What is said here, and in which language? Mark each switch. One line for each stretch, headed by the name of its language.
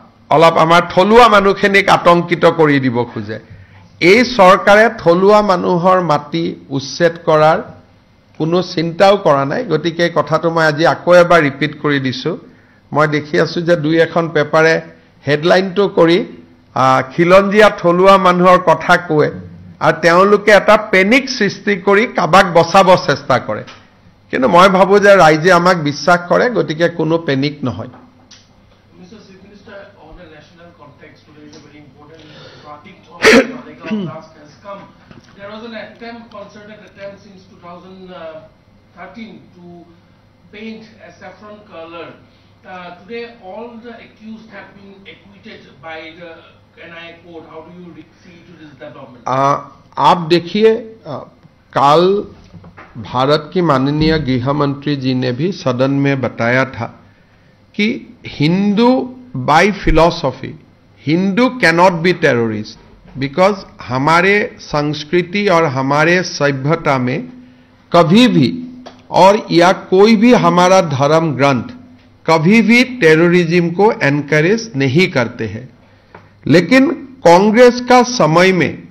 Assamese: অলপ আমাৰ থলুৱা মানুহখিনিক আতংকিত কৰি দিব খোজে এই চৰকাৰে থলুৱা মানুহৰ মাটি উচ্ছেদ কৰাৰ কোনো চিন্তাও কৰা নাই গতিকে কথাটো মই আজি আকৌ এবাৰ ৰিপিট কৰি দিছো মই দেখি আছো যে দুই এখন পেপাৰে হেডলাইনটো কৰি খিলঞ্জীয়া থলুৱা মানুহৰ কথা কয় আৰু তেওঁলোকে এটা পেনিক সৃষ্টি কৰি কাবাক বচাব চেষ্টা কৰে কিন্তু মই ভাবো যে ৰাইজে আমাক বিশ্বাস কৰে গতিকে কোনো পেনিক নহয়
English: Mr. Chief Minister, on a national context, today is a very important topic of the blast has come. There was an attempt, concerted attempt since 2013 to paint a saffron color. Today, all the accused have been acquitted by the NIA court. How do you see to this development?
Hindi: आप देखिए कल भारत की माननीय गृह मंत्री जी ने भी सदन में बताया था कि
English: Hindu by philosophy Hindu cannot be terrorist because
Hindi: हमारे संस्कृति और हमारे सभ्यता में कभी भी और या कोई भी हमारा धर्म ग्रंथ कभी भी टेररिज्म को एनकरेज नहीं करते हैं लेकिन कांग्रेस का समय में